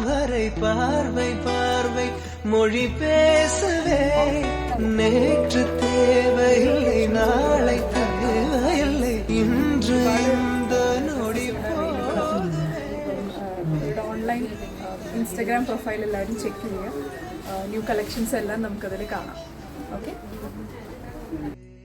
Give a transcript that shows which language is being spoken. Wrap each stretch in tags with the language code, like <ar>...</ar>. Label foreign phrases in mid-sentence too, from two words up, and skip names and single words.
<ta>வரை பார்வை பார்வை மொழி பேசவே நேற்று தேவையில்லை நாளை தேவையில்லை இன்று இந்த நொடி.</ta> <en>online Instagram profile</en> <ml>എല്ലാവരും ചെക്ക് ചെയ്യുക.</ml> <en>new collections</en> <ml>എല്ലാം നമുക്കതിൽ കാണാം. ഓക്കെ.</ml>